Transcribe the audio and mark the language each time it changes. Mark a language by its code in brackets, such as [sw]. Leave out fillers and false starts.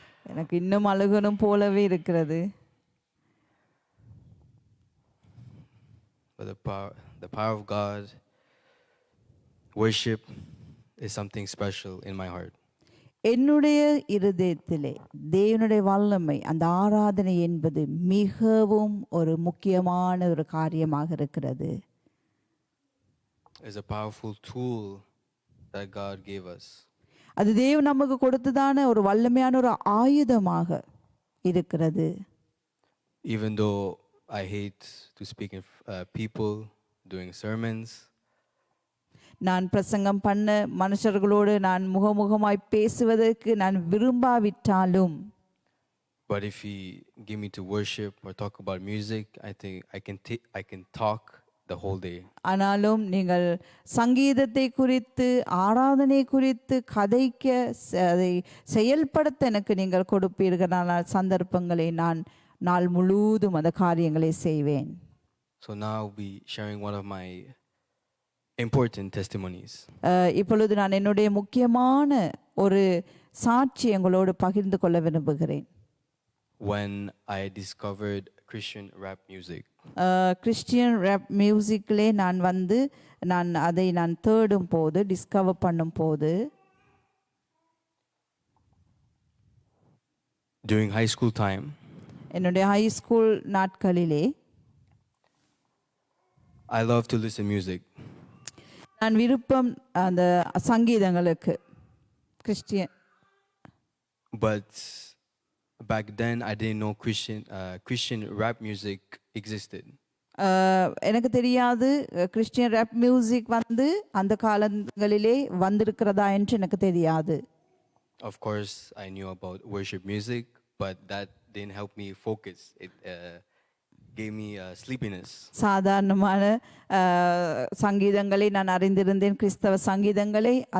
[ta] எனக்கு இன்னும் அழுகணும் போலவே இருக்கிறது. [en] But the power of God, worship is something special in my heart. [ta] என்னுடைய இருதயத்திலே தேவனுடைய வல்லமை, அந்த ஆராதனை என்பது மிகவும் ஒரு முக்கியமான ஒரு காரியமாக இருக்கிறது. [en] It's a powerful tool that God gave us. [ta] அது தேவன் நமக்கு கொடுத்ததான ஒரு வல்லமையான ஒரு ஆயுதமாக இருக்கிறது. [en] Even though I hate to speak in people doing sermons, [ta] நான் பிரசங்கம் பண்ண மனுஷர்களோடு நான் முகமுகமாய் பேசுவதற்கு நான் விரும்பாவிட்டாலும், [en] but if He give me to worship or talk about music, I think I can talk the whole day. [ta] ஆனாலும் நீங்கள் சங்கீதத்தை குறித்து, ஆராதனை குறித்து கதைக்க, அதை செயல்படுத்த எனக்கு நீங்கள் கொடுப்பீர்கள் சந்தர்ப்பங்களை நான் நாள் முழுவதும் அந்த காரியங்களை செய்வேன். [en] So now I'll be sharing one of my important testimonies. [ta] இப்பொழுது நான் என்னுடைய முக்கியமான ஒரு சாட்சி எங்களோடு பகிர்ந்து கொள்ள விரும்புகிறேன். [en] When I discovered Christian rap music. [ta] Christian rape மியூசிக்லே நான் அதை தேடும் போது, டிஸ்கவர் பண்ணும் போது, [en] during high school time, [ta] என்னுடைய ஹை ஸ்கூல் நாட்களிலே [en] I love to listen music. [ta] நான் விருப்பம் அந்த சங்கீதங்களுக்கு, Christian. [en] But back then I didn't know Christian rap music existed. [ta] எனக்கு தெரியாது கிறிஸ்டியன் ரேப் மியூசிக் அந்த காலங்களிலே வந்திருக்கிறதா என்று எனக்கு தெரியாது. [en] Of course I knew about worship music, but that didn't help me focus. It gave me sleepiness. [ta] சாதாரணமான சங்கீதங்களை நான் அறிந்திருந்தேன், கிறிஸ்தவ சங்கீதங்களை.